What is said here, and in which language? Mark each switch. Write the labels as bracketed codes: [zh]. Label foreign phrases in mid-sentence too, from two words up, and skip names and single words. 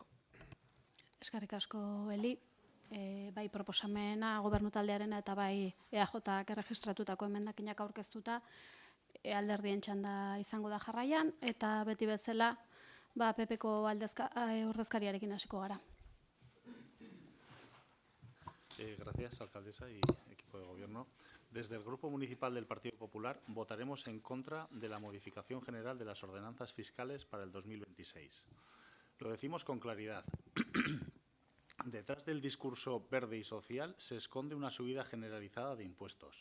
[eu] Eskerrik asko, Eli. Bai proposamena gobernu taldearena eta bai EAJak erregistratutako emendakinak aurkeztuta alderdien txanda izango da jarraian, eta beti bezala PPko ordezkariarekin hasiko gara. [es] Gracias, alcaldesa y equipo de gobierno. Desde el Grupo Municipal del Partido Popular votaremos en contra de la modificación general de las ordenanzas fiscales para el 2026. Lo decimos con claridad. Detrás del discurso verde y social se esconde una subida generalizada de impuestos.